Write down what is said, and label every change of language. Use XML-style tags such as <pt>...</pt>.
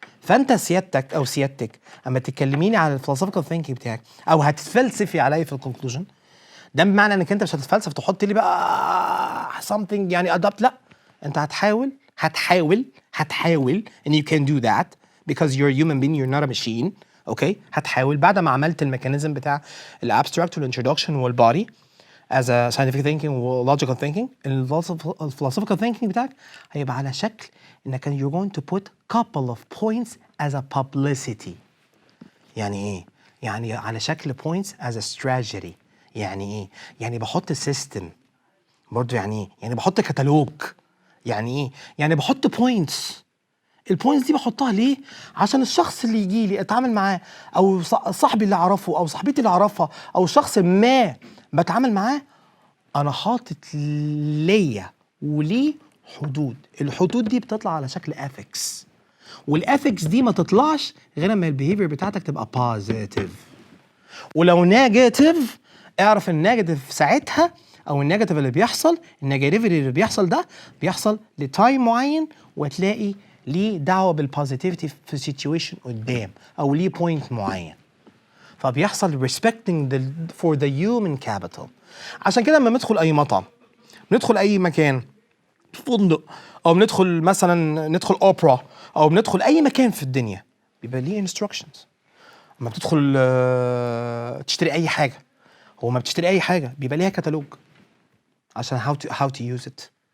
<ar>فانت سيادتك او سيادتك اما تكلميني على الفلسفيكال ثينكينج بتاعك او هتتفلسفي عليا في الكونكلوجن، ده بمعنى انك انت مش هتتفلسف تحط لي بقى something يعني adapt. لا، انت هتحاول</ar> <en>and you can do that because you're a human being, you're not a machine.</en> <ar>اوكي، هتحاول بعد ما عملت الميكانيزم بتاع الابستراكت والانترودكشن والبودي</ar> <en>as a scientific thinking</en> <ar>و logical thinking. الphilosophical thinking بتاعك هيبقى على شكل انك</ar> <en>you're going to put couple of points as a publicity.</en> <ar>يعني ايه؟ يعني على شكل</ar> <en>points as a strategy.</en> <ar>يعني ايه؟ يعني بحط سيستم برضو. يعني ايه؟ يعني بحط كتالوج. يعني ايه؟ يعني بحط بوينتس. البوينتس دي بحطها ليه؟ عشان الشخص اللي يجي لي اتعامل معاه، او صاحبي اللي اعرفه، او صاحبتي اللي اعرفها، او شخص ما بتعامل معاه، انا حاطط ليا وليه حدود. الحدود دي بتطلع على شكل ethics، والethicks دي ما تطلعش غير لما البيهيفير بتاعتك تبقى positive. ولو نيجاتيف، اعرف النيجاتيف ساعتها، او النيجاتيف اللي بيحصل، النيجاتيفيتي اللي بيحصل ده بيحصل لتايم معين، وتلاقي ليه دعوه بالبوزيتيفيتي في سيتويشن قدام، او ليه بوينت معين.</ar> <en>فبيحصل respecting for the human capital.</en> <ar>عشان كده لما ندخل اي مطعم، ندخل اي مكان، فندق، او بندخل مثلا ندخل اوبرا، او بندخل اي مكان في الدنيا، بيبقى ليه instructions. لما بتدخل تشتري اي حاجه، هو ما بتشتري اي حاجه بيبقى ليها كتالوج عشان</ar> <en>how to use it.</en>